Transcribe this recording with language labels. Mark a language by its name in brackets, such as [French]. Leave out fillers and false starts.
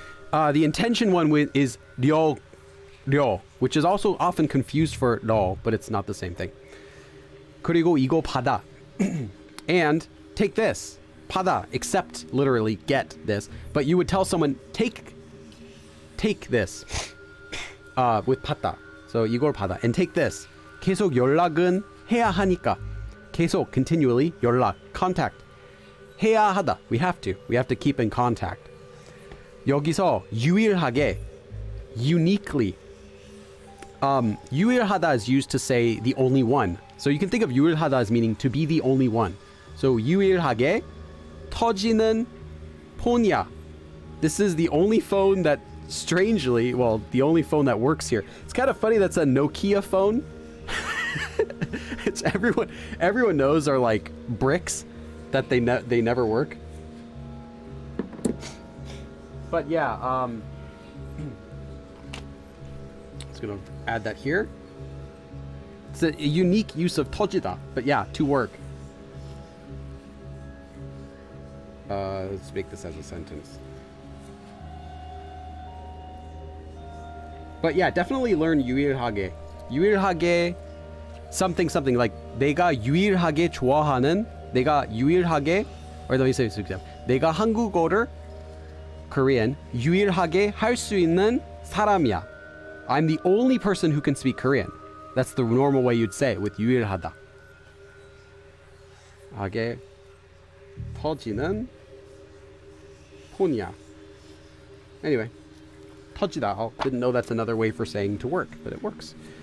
[English] The intention one is 려, which is also often confused for 러, but it's not the same thing. [Korean] 그리고 이거 받아. [English] And take this. 받아, accept, literally get this. But you would tell someone, take this. With 받다. So [Korean] 이걸 받아. [English] And take this. [Korean] 계속 연락은 해야 하니까. [English] 계속, continually, 연락, contact. [Korean] 해야 하다. [English] We have to keep in contact. [Korean] 여기서 유일하게, [English] uniquely. 유일하다 is used to say the only one. So you can think of 유일하다 as meaning to be the only one. [Korean] So 유일하게 터지는 폰이야. [English] This is the only phone that strangely, well, the only phone that works here. It's kind of funny that's a Nokia phone. It's everyone knows are like bricks that they never work. But yeah, just gonna add that here. It's a unique use of 터지다, but yeah, to work. Let's make this as a sentence. But yeah, definitely learn 유일하게. 유일하게 something like [Korean] 내가 유일하게 좋아하는, 내가 유일하게, [English] or let me say this example. [Korean] 내가 한국어를, Korean, 유일하게 할 수 있는 사람이야. [English] I'm the only person who can speak Korean. That's the normal way you'd say it with 유일하다. [Korean] 하게 터지는 폰이야. [English] Anyway, 터지다. I didn't know that's another way for saying to work, but it works.